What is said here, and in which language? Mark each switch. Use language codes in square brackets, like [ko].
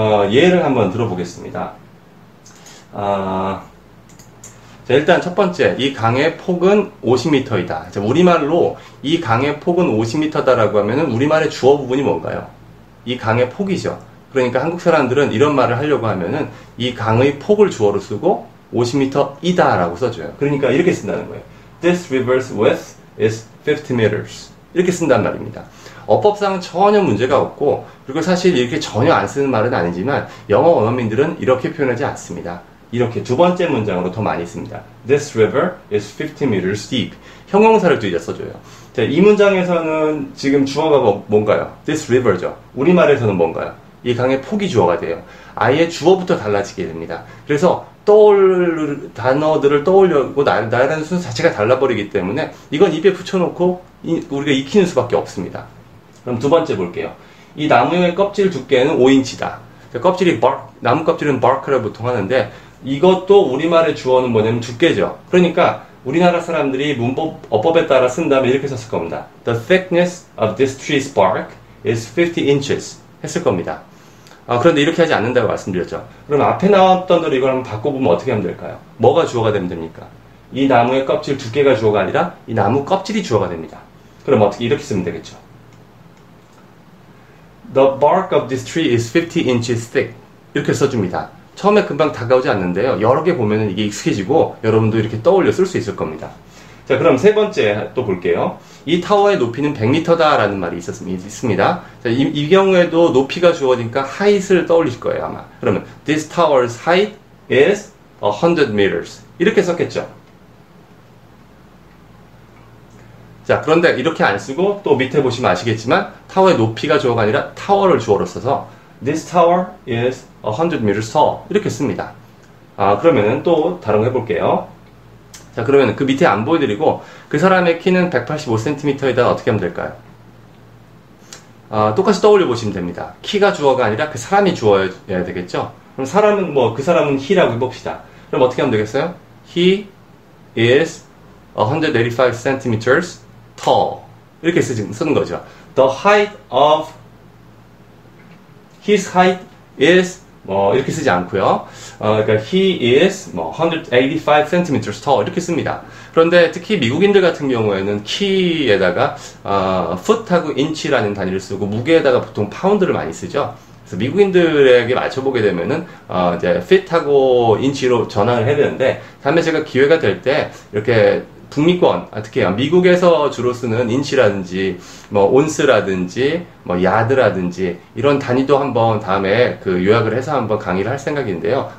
[ko] 예를 한번 들어보겠습니다. 자, 일단 첫 번째, 이 강의 폭은 50m이다. 우리말로 이 강의 폭은 50m다라고 하면은 우리말의 주어 부분이 뭔가요? 이 강의 폭이죠. 그러니까 한국 사람들은 이런 말을 하려고 하면은 이 강의 폭을 주어로 쓰고 50m이다 라고 써줘요. 그러니까 이렇게 쓴다는 거예요. [en] This river's width is 50 meters. [ko] 이렇게 쓴단 말입니다. 어법상 전혀 문제가 없고, 그리고 사실 이렇게 전혀 안 쓰는 말은 아니지만 영어 원어민들은 이렇게 표현하지 않습니다. 이렇게 두 번째 문장으로 더 많이 씁니다. [en] This river is 50 meters deep. [ko] 형용사를 또 이제 써줘요. 자, 이 문장에서는 지금 주어가 뭔가요? This river죠. 우리말에서는 뭔가요? 이 강의 폭이 주어가 돼요. 아예 주어부터 달라지게 됩니다. 그래서 단어들을 떠올려고 나열하는 순서 자체가 달라버리기 때문에 이건 입에 붙여놓고 우리가 익히는 수밖에 없습니다. 그럼 두 번째 볼게요. 이 나무의 껍질 두께는 5인치다. 껍질이 나무 껍질은 bark라고 보통 하는데 이것도 우리말의 주어는 뭐냐면 두께죠. 그러니까 우리나라 사람들이 어법에 따라 쓴다면 이렇게 썼을 겁니다. [en] The thickness of this tree's bark is 50 inches [ko] 했을 겁니다. 그런데 이렇게 하지 않는다고 말씀드렸죠. 그럼 앞에 나왔던 대로 이걸 한번 바꿔보면 어떻게 하면 될까요? 뭐가 주어가 되면 됩니까? 이 나무의 껍질 두께가 주어가 아니라 이 나무 껍질이 주어가 됩니다. 그럼 어떻게 이렇게 쓰면 되겠죠? [en] The bark of this tree is 50 inches thick. [ko] 이렇게 써줍니다. 처음에 금방 다가오지 않는데요. 여러 개 보면 이게 익숙해지고 여러분도 이렇게 떠올려 쓸 수 있을 겁니다. 자, 그럼 세 번째 또 볼게요. 이 타워의 높이는 100m다 라는 말이 있습니다. 자, 이 경우에도 높이가 주어지니까 height을 떠올릴 거예요, 아마. 그러면 [en] this tower's height is 100 meters. [ko] 이렇게 썼겠죠. 자, 그런데 이렇게 안 쓰고 또 밑에 보시면 아시겠지만 타워의 높이가 주어가 아니라 타워를 주어로 써서 [en] This tower is 100 meters tall. [ko] 이렇게 씁니다. 그러면은 또 다른 거 해볼게요. 자, 그러면 그 밑에 안 보여드리고 그 사람의 키는 185cm이다. 어떻게 하면 될까요? 똑같이 떠올려 보시면 됩니다. 키가 주어가 아니라 그 사람이 주어야 되겠죠? 그럼 사람은 그 사람은 he라고 해봅시다. 그럼 어떻게 하면 되겠어요? [en] He is 185 centimeters tall. [ko] 이렇게 쓰는 거죠. [en] The height of his height is [ko] 이렇게 쓰지 않고요. 그러니까 [en] he is 185 centimeters tall [ko] 이렇게 씁니다. 그런데 특히 미국인들 같은 경우에는 키에다가 foot하고 inch라는 단위를 쓰고 무게에다가 보통 파운드를 많이 쓰죠. 그래서 미국인들에게 맞춰보게 되면은 이제 fit하고 inch로 전환을 해야 되는데, 다음에 제가 기회가 될 때 이렇게 북미권, 특히 미국에서 주로 쓰는 인치라든지 온스라든지 야드라든지 이런 단위도 한번 다음에 요약을 해서 한번 강의를 할 생각인데요.